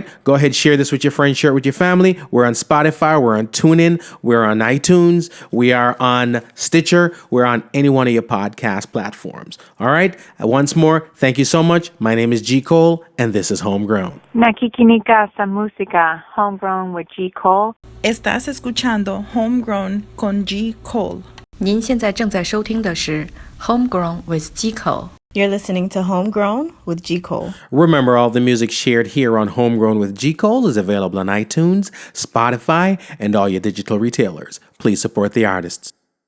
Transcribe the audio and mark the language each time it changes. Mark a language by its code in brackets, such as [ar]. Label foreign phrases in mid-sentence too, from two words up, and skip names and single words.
[en] Go ahead, share this with your friends, share it with your family. We're on Spotify. We're on TuneIn. We're on iTunes. We are on Stitcher. We're on any one of your podcast platforms. All right. Once more, thank you so much. My name is G. Cole, and this is Homegrown. [tl] Nakikinika sa música, Homegrown with G. Cole. [es] Estás escuchando Homegrown con G. Cole. [zh] 您现在正在收听的是 Homegrown with G. Cole. [en] You're listening to Homegrown with G. Cole. Remember, all the music shared here on Homegrown with G. Cole is available on iTunes, Spotify, and all your digital retailers. Please support the artists.